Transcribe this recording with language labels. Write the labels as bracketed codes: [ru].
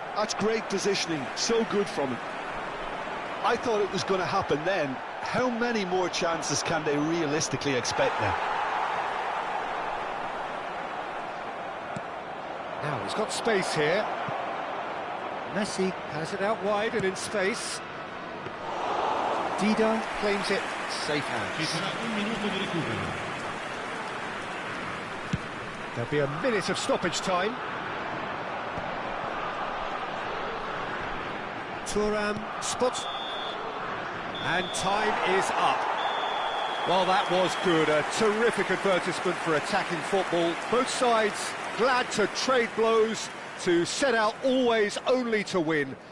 [en] That's great positioning, so good from him. I thought it was going to happen then. How many more chances can they realistically expect now? Now he's got space here. Messi has it out wide and in space. Dida claims it, safe [it] Ci [en] hands. [it] sarà un minuto di recupero. [en] There'll be a minute of stoppage time. Thuram spots. And time is up. Well, that was good. A terrific advertisement for attacking football. Both sides glad to trade blows, to set out always only to win.